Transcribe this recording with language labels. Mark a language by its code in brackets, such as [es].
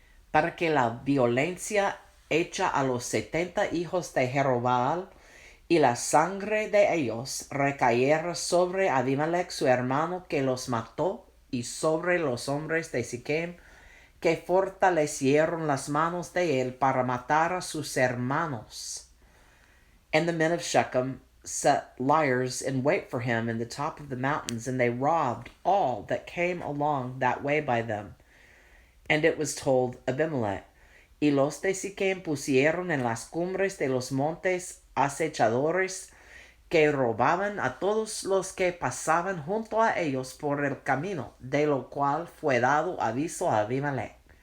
[es] para que la violencia hecha a los 70 hijos de Jerubbaal y la sangre de ellos recayera sobre Abimelech su hermano que los mató y sobre los hombres de Siquem que fortalecieron las manos de él para matar a sus hermanos. [en] And the men of Shechem set liers in wait for him in the top of the mountains, and they robbed all that came along that way by them. And it was told Abimelech, [es] y los de Siquem pusieron en las cumbres de los montes acechadores que robaban a todos los que pasaban junto a ellos por el camino, de lo cual fue dado aviso a Abimelech.